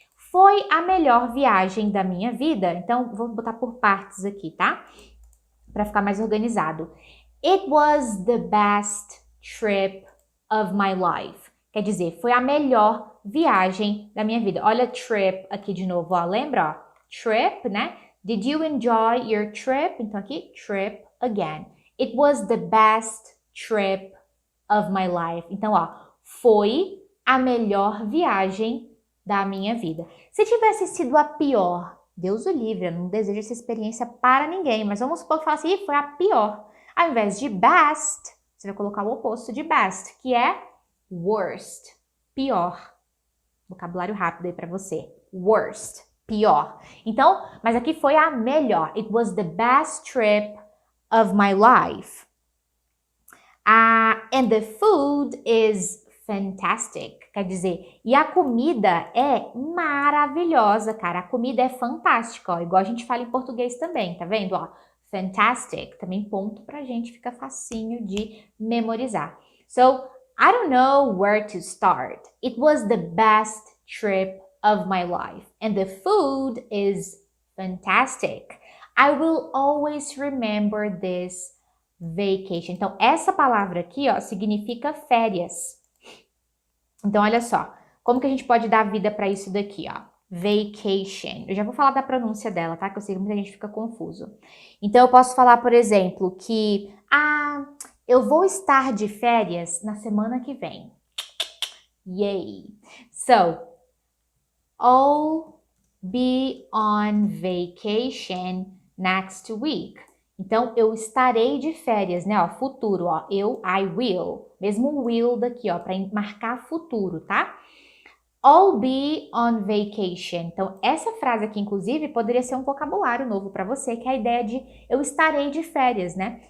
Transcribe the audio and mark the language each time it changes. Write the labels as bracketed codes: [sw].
[pt] Foi a melhor viagem da minha vida. Então, vou botar por partes aqui, tá? Para ficar mais organizado. [en] It was the best trip of my life. [pt] Quer dizer, foi a melhor viagem da minha vida. Olha trip aqui de novo, ó. Lembra, ó? Trip, né? [en] Did you enjoy your trip? [pt] Então aqui, [en] trip again. It was the best trip of my life. [pt] Então, ó, foi a melhor viagem da minha vida. Se tivesse sido a pior, Deus o livre, eu não desejo essa experiência para ninguém, mas vamos supor que fala assim, foi a pior. Ao invés de best, você vai colocar o oposto de best, que é worst, pior. Vocabulário rápido aí para você. Worst, pior. Então, mas aqui foi a melhor. [en] It was the best trip of my life. And the food is fantastic. [pt] Quer dizer, e a comida é maravilhosa, cara. A comida é fantástica, ó. Igual a gente fala em português também, tá vendo, ó? Fantastic. Também ponto pra gente, fica facinho de memorizar. [en] So, I don't know where to start. It was the best trip of my life. And the food is fantastic. I will always remember this vacation. [pt] Então, essa palavra aqui, ó, significa férias. Então, olha só. Como que a gente pode dar vida para isso daqui, ó? Vacation. Eu já vou falar da pronúncia dela, tá? Que eu sei que muita gente fica confuso. Então, eu posso falar, por exemplo, que... eu vou estar de férias na semana que vem. Yay! [en] So, I'll be on vacation next week. [pt] Então, eu estarei de férias, né? Ó, futuro, ó. [en] I will. [pt] Mesmo um will daqui, ó, para marcar futuro, tá? [en] I'll be on vacation. [pt] Então, essa frase aqui, inclusive, poderia ser um vocabulário novo para você, que é a ideia de eu estarei de férias, né?